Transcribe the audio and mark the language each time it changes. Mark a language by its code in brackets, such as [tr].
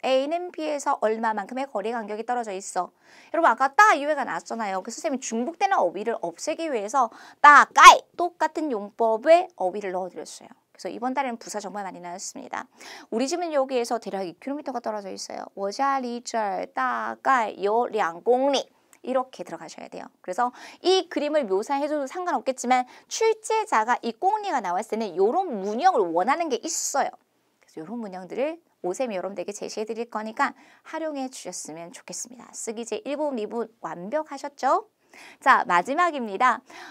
[ko] A는 B에서 얼마만큼의 거리 간격이 떨어져 있어. 여러분 아까 따 이외가 나왔잖아요. 그래서 선생님이 중복되는 어휘를 없애기 위해서 따, 까이 똑같은 용법의 어휘를 넣어드렸어요. 그래서 이번 달에는 부사 정말 많이 나왔습니다. 우리 집은 여기에서 대략 2km가 떨어져 있어요. [zh] 我家离这儿大概有2公里. [ko] 이렇게 들어가셔야 돼요. 그래서 이 그림을 묘사해줘도 상관없겠지만 출제자가 이 꽁리가 나왔을 때는 이런 문형을 원하는 게 있어요. 그래서 이런 문형들을 오쌤이 여러분들에게 제시해 드릴 거니까 활용해 주셨으면 좋겠습니다. 쓰기제 1분, 2분 완벽하셨죠? 자, 마지막입니다.